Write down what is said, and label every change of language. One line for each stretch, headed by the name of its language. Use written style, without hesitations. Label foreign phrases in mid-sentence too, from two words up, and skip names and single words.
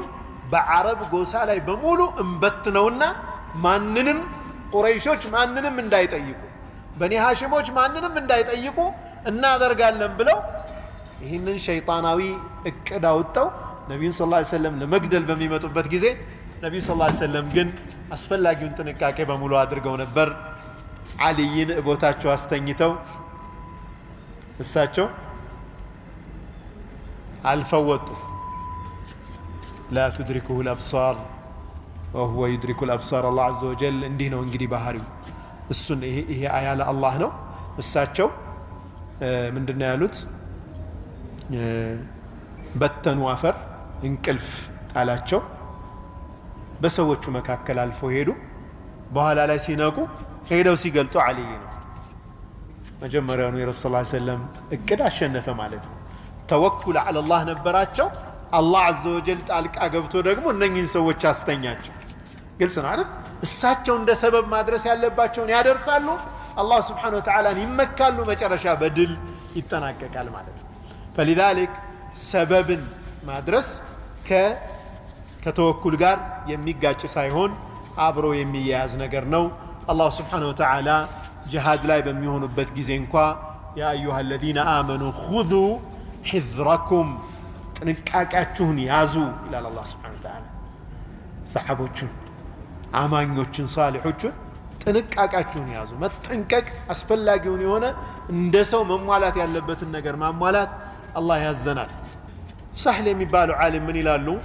Amharic: በአረብ ጎሳ ላይ በሙሉ እንበትነውና ማንንም ቁረይሾች ማንንም እንዳይጠይቁ በኒ ሃሽሞች ማንንም እንዳይጠይቁ እናደርጋለን ብለው ይህንን ሸይጣናዊ እቅድ አውጥተው ነብዩ
Arabic: صلى الله عليه وسلم
Amharic: ለመግደል በሚመጡበት ጊዜ ነብዩ
Arabic: صلى الله عليه وسلم
Amharic: ግን አስፈላጊውን ጥንቃቄ በሙሉ አድርገው ነበር አሊይን ቦታቸው አስተኝተው እሳቸው አልፈወጡ
Arabic: لا تدركه الابصار وهو يدرك الابصار الله عز وجل
Amharic: እንዲህ ነው እንግዲህ ባህሪው እሱን ይሄ አያ ለአላህ ነው እሳቸው ምንድነው ያሉት በተኑ አፈር እንቅልፍ ጣላቸው በሰዎቹ መካከል አልፎ ሄዱ በኋላ ላይ ሲነቁ ሄደው ሲገልጡ አሊ ነው መጀመሪያው ነው የረሱል
Arabic: صلى الله عليه وسلم
Amharic: እቅድ አሸነፈ ማለት ነው ተወኩል
Arabic: على الله
Amharic: ነበራቸው አላህ
Arabic: عز وجل
Amharic: ጣልቃ ገብቶ ደግሞ እነኚህን ሰዎች አስተኛቸው ግልጽ ነው አይደል እሳቸው እንደ ሰበብ ማድረስ ያለባቸውን ያደርሳሉ አላህ
Arabic: سبحانه وتعالى
Amharic: ይመካሉ መጨረሻ በድል ይጠናቀቃል ማለት ነው فلذلك ሰበብን ማድረስ ከተወኩል ጋር የሚጋጭ ሳይሆን አብሮ የሚያያዝ ነገር ነው አላህ
Arabic: سبحانه وتعالى
Amharic: ጂሃድ ላይ በሚሆኑበት ጊዜ እንኳን
Arabic: يا أيها الذين آمنوا خذوا حذركم
Amharic: ጥንቃቄያችሁን ያዙ ይላል አላህ
Arabic: سبحانه وتعالى
Amharic: ሰሃቦቹን አማኞችን ሷሊሖችን ጥንቃቄያችሁን ያዙ መጠንቀቅ አስፈላጊውን የሆነ እንደ ሰው መሟላት ያለበትን ነገር ማሟላት አላህ ያዘናል ሳህል የሚባሉ ዓሊም ምን ይላሉ